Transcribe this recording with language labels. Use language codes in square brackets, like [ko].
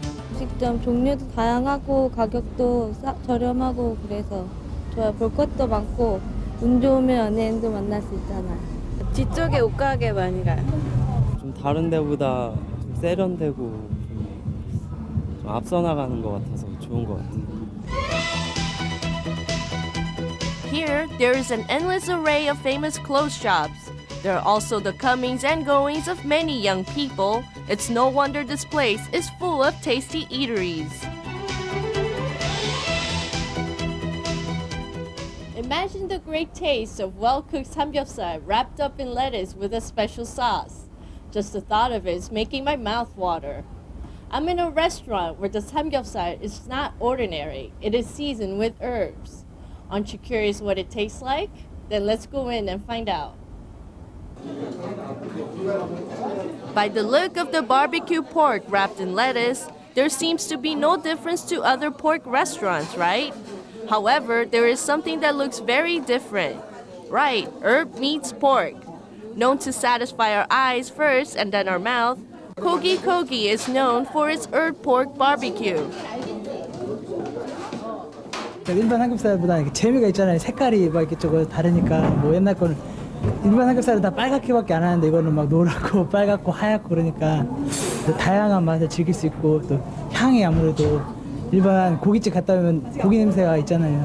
[ko] 음식점 종류도 다양하고 가격도 저렴하고 그래서 좋아요. 볼 것도 많고 운 좋으면 연예인도 만날 수 있잖아요. 뒤쪽에 옷가게 많이 가요. 좀 다른 데보다 좀 세련되고 좀 앞서 나가는 것 같아서 좋은 것 같아요. [en] Here, there is an endless array of famous clothes shops. There are also the comings and goings of many young people. It's no wonder this place is full of tasty eateries. Imagine the great taste of well-cooked samgyeopsal wrapped up in lettuce with a special sauce. Just the thought of it is making my mouth water. I'm in a restaurant where the samgyeopsal is not ordinary. It is seasoned with herbs. Aren't you curious what it tastes like? Then let's go in and find out. By the look of the barbecue pork wrapped in lettuce, there seems to be no difference to other pork restaurants, right? However, there is something that looks very different. Right, herb meets pork. Known to satisfy our eyes first and then our mouth, Kogi Kogi is known for its herb pork barbecue. [ko] 일반 삼겹살보다 이렇게 재미가 있잖아요. 색깔이 막 이렇게 조금 다르니까 뭐 옛날 거는 일반 삼겹살은 다 빨갛게밖에 안 하는데 이거는 막 노랗고 빨갛고 하얗고 그러니까 또 다양한 맛을 즐길 수 있고 또 향이 아무래도 일반 고깃집 갔다 오면 고기 냄새가 있잖아요.